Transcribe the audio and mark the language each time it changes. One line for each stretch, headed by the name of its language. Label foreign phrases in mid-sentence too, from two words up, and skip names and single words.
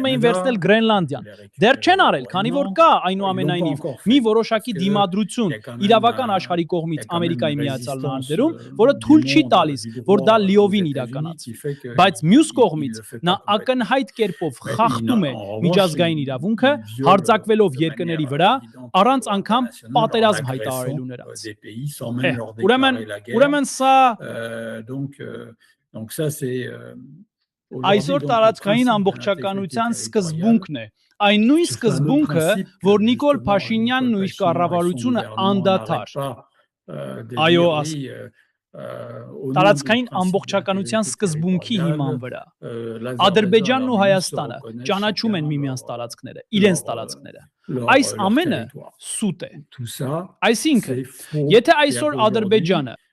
Armenian: էին վերցնել Գրենլանդիան։ Դեռ չեն արել, քանի որ կա այնուամենայնիվ մի որոշակի դիմադրություն իրավական աշխարհի կողմից Ամերիկայի Միացյալ Նահանգներում, որը թույլ չի տալիս, որ դա լիովին իրականացվի։ Բայց մյուս կողմից նա ակնհայտ կերպով խախտում է միջազգային իրավունքը, հարձակվելով երկրների վրա առանց անգամ պատերազմ հայտարարելու նրանց։ Ուրեմն սա
French: Donc ça c'est
Armenian: այսօր տարածքային ամբողջականության սկզբունքն է։ Այն նույն սկզբունքը, որ Նիկոլ Փաշինյանն ու իր կառավարությունը անդադար։ Այո, տարածքային ամբողջականության սկզբունքի հիման վրա։ Ադրբեջանն ու Հայաստանը ճանաչում են միմյանց տարածքները, իրենց տարածքները։ Այս ամենը սուտ է։ Այսինքն, եթե այսօր Ադրբեջանը